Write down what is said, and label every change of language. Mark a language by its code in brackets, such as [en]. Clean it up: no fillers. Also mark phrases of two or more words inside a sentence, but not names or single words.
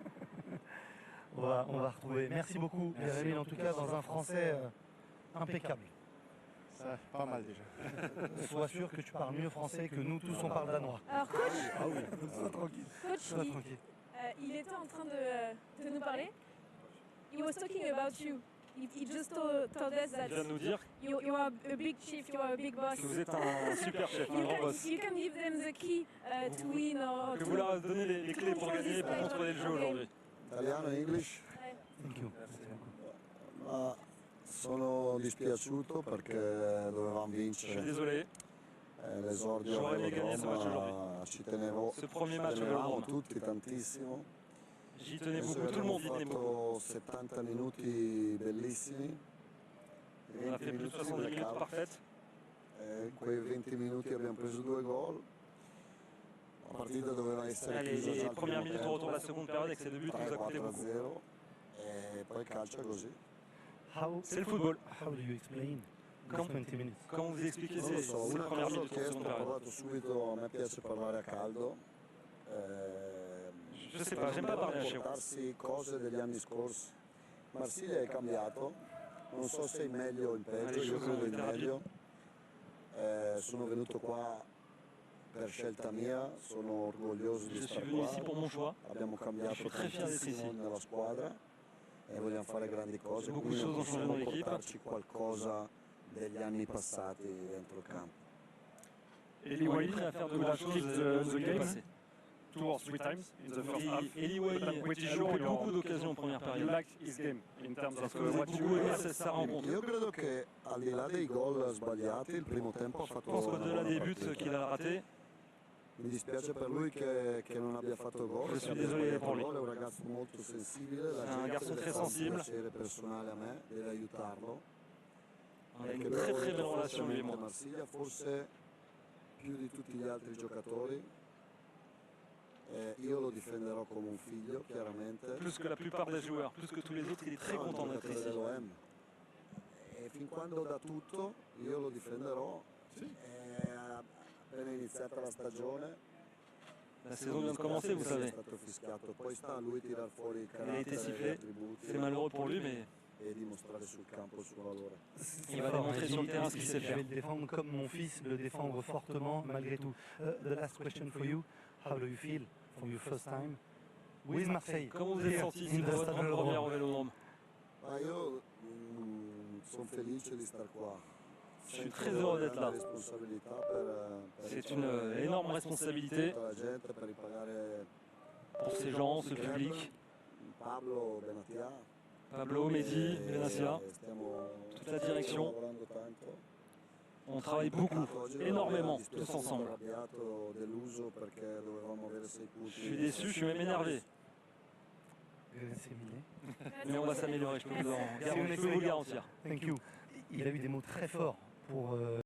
[fr] On va retrouver. Merci beaucoup, Jérémy, en tout cas, dans un français impeccable. Ça, pas mal déjà. Sois sûr que tu parles mieux français que nous tous on parle danois. Alors coach, Ah oui. Sois tranquille. coach Sois tranquille. il était en train de nous parler. [en] He was talking about you. He just told us that [fr] Il vient de nous dire [en] you are a big chief, you are a big boss. [fr] que vous êtes un super chef, un [en] You [fr] grand [en] can, [fr] boss. [en] you can give them the key to win or [fr] Que [en] to... [fr] vous leur donnez les clés pour gagner et pour contrôler le jeu aujourd'hui. [it] Italiano, [en] English. Thank you. [it] Uh, Sono dispiaciuto perché dovevamo [fr] Je suis [it] vincere. [fr] désolé. [it] L'esordio [fr] J'aurais aimé gagner ce match aujourd'hui. [it] ci tenevo, [fr] Ce premier match au [it] tenevamo [fr] Vélodrome. [it] tutti tantissimo. [fr] J'y tenais [it] Penso [fr] beaucoup, [it] che [fr] tout le [it] abbiamo [fr] monde y tenait beaucoup. [it] fatto 70 minuti bellissimi, [fr] On a fait plus de 70 minutes [it] blackout. [fr] parfaites. [it] In quei 20 minuti abbiamo preso 2 gol. La partita doveva essere [fr] Allez, [it] chiusa già [fr] les [it] al [fr] premières [it] primo [fr] minutes au retour de la [it] tempo, [fr] seconde période avec ces deux buts nous a coûté beaucoup. [it] 3-4-0 e poi il calcio è così. [fr] C'est le football. [en] How do you explain [fr] Quand- [en] these 20 minutes? [fr] Comment vous expliquez [it] Non lo [fr] ces, [it] so, [fr] ces [it] una [fr] premières [it] cosa ho [fr] minutes de [it] chiesto, [fr] seconde [it] ho [fr] période? [it] parlato subito, a me piace parlare a caldo. [fr] Je sais pas, j'aime pas parler à chaud. [it] Portarsi cose degli anni scorsi. Marsiglia è cambiato, non so se in meglio o in peggio, [fr] le [it] io [fr] choses [it] credo [fr] ont [it] in [fr] été [it] meglio. Sono venuto qua per scelta mia, sono orgoglioso di [fr] Je suis [it] stare [fr] venu [it] qua. [fr] ici pour mon choix. [it] Abbiamo [fr] Je [it] cambiato [fr] suis très fier d'être [it] tantissimo [fr] ici. [it] nella squadra e vogliamo fare grandi cose, [fr] Beaucoup [it] quindi [fr] de [it] non [fr] choses ont changé [it] possiamo [fr] dans l'équipe. [it] portarci qualcosa degli anni passati dentro il campo. [fr] Eli Wally a faire de la chose [en] the game [fr] passé. [en] 2 or 3 times in the first half. [fr] Eli [en] But I'm [fr] Wally [en] pretty [fr] a [en] sure [fr] loupé [en] you're- [fr] beaucoup d'occasions en première [en] You [fr] période. [en] like his game in terms of, of what what you you [fr] aimez aimez sa rencontre. [it] Io credo che al di là dei gol sbagliati, il primo tempo ha fatto [fr] Je pense [it] una [fr] qu'au-delà [it] buona [fr] des buts [it] partita. [fr] qu'il a ratés, [it] Mi dispiace per lui che non abbia fatto gol. [fr] Je [it] che [fr] suis [it] abbia [fr] désolé [it] sbagliato [fr] pour lui. [it] gol, è un ragazzo molto sensibile, la [fr] C'est un [it] gente [fr] garçon [it] deve [fr] très [it] fare un [fr] sensible. [it] piacere personale a me, deve aiutarlo. [fr] on a [it] Perché [fr] une [it] lui ha [fr] très très belle [it] voluto [fr] relation lui et moi. [it] Marsiglia, forse più di tutti gli altri giocatori. Io lo difenderò come un figlio, chiaramente. [fr] Plus que la plupart des joueurs, plus que tous les autres, il est très [it] Però è un [fr] content d'être [it] giocatore [fr] ici. [it] dell'OM. E fin quando dà tutto, io lo difenderò. Appena iniziata la stagione, [fr] La saison vient de commencer, vous [it] è [fr] savez. [it] stato fischiato. Poi sta a lui tirar fuori il [fr] Il a [it] carattere, [fr] été [it] gli [fr] sifflé. [it] attributi [fr] C'est malheureux pour lui, mais [it] e dimostrare sul campo il suo valore. [fr] C'est va fort, démontrer hein, sur le il terrain dit, ce qu'il sait je faire. vais le défendre comme mon fils, le défendre fortement malgré tout. [en] The last question for you, how do you feel from your first time with Marseille? [fr] comment vous êtes [en] Here, [fr] sorti [en] in [fr] ici [en] the [fr] pour votre [en] Stade [fr] première [en] Vélodrome. [fr] au Vélodrome? [it] Ma io sono felice di star qua. [fr] Je suis très heureux d'être là. [it] Responsabilità per [fr] C'est une énorme responsabilité [it] tutta la gente, per ripagare [fr] pour ces gens, ce public. [it] Pablo Benatia. [fr] Pablo, Mehdi, Benassia, [it] Stiamo [fr] toute la direction. [it] lavorando tanto. [fr] On travaille beaucoup, [it] Oggi [fr] énormément, [it] mi [fr] tous [it] dispiace, sono [fr] ensemble. [it] arrabbiato, deluso perché dovevamo avere 6 punti. [fr] Je suis déçu, je suis même énervé. C'est miné. Mais on va s'améliorer, je peux vous le garantir. [en] Thank you. [fr] Il a eu des mots très forts pour